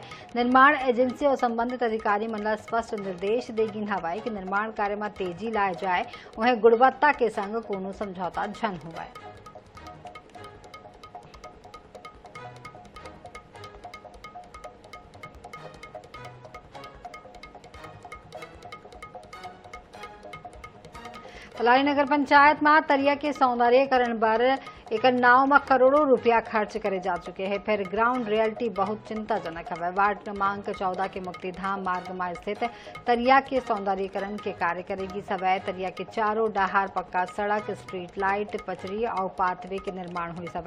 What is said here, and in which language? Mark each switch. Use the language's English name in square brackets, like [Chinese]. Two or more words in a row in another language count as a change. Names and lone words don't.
[Chhattisgarhi] निर्माण एजेंसी और संबंधित अधिकारी मन स्पष्ट निर्देश देगिन हवाए कि निर्माण कार्य में तेजी लाए जाए उन्हें गुणवत्ता के संग कोनो समझौता झन होवाए। पलारी नगर पंचायत में तरिया के सौंदर्यीकरण पर एक नाव में करोड़ों रुपया खर्च करे जा चुके हैं। फिर [English] ground reality [Chhattisgarhi] बहुत चिंताजनक है। वार्ड क्रमांक 14 के मुक्तिधाम मार्ग में स्थित तरिया के सौंदर्यीकरण के कार्य करेगी सवै। तरिया के चारों डहार पक्का सड़क, [English] street light, [Chhattisgarhi] पचरी और पाथवे के निर्माण हुई सवै।